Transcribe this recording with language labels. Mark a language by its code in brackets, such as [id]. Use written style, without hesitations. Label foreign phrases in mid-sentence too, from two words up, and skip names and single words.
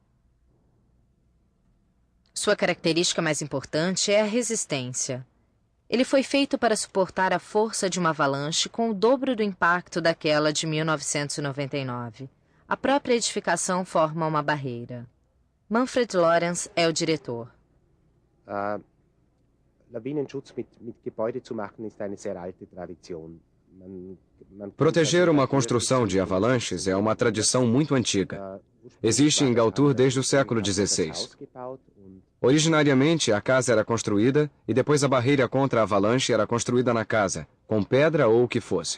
[pt] Sua característica mais importante é a resistência. Ele foi feito para suportar a força de uma avalanche com o dobro do impacto daquela de 1999. A própria edificação forma uma barreira. Manfred Lorenz é o diretor. [de] Lawinenschutz mit Gebäude zu machen ist eine sehr alte Tradition. [pt] Proteger uma construção de avalanches é uma tradição muito antiga. Existe em Galtour desde o século XVI. Originariamente, a casa era construída e depois a barreira contra a avalanche era construída na casa, com pedra ou o que fosse.